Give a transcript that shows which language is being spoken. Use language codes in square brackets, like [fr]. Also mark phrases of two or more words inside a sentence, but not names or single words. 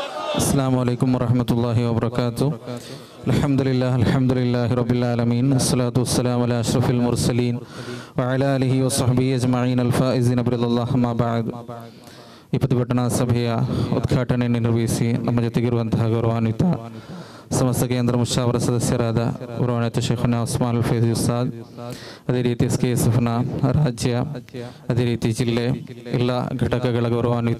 [ar] السلام عليكم ورحمة الله وبركاته. الحمد لله رب العالمين، الصلاة والسلام على أشرف المرسلين وعلى آله وصحبه أجمعين الفائزين برضا الله أما بعد. [kn] ಈ ಪ್ರತಿಭಟನಾ ಸಭೆಯ ಉದ್ಘಾಟನೆ ನಿರ್ವಹಿಸಿ ನಮ್ಮ ಜೊತೆಗಿರುವಂತಹ ಗೌರವಾನ್ವಿತ ಸಮಸ್ತ ಕೇಂದ್ರ ಮುಷಾವರ ಸದಸ್ಯರಾದ ಗೌರವಾನ್ವಿತ ಶೇಖುನಾ ಉಸ್ಮಾನ್ ಅಲ್ ಫೈಜಿ ಉಸ್ತಾದ್, ಅದೇ ರೀತಿ SKSFನ ರಾಜ್ಯ, ಅದೇ ರೀತಿ ಜಿಲ್ಲೆ ಎಲ್ಲ ಘಟಕಗಳ ಗೌರವಾನ್ವಿತ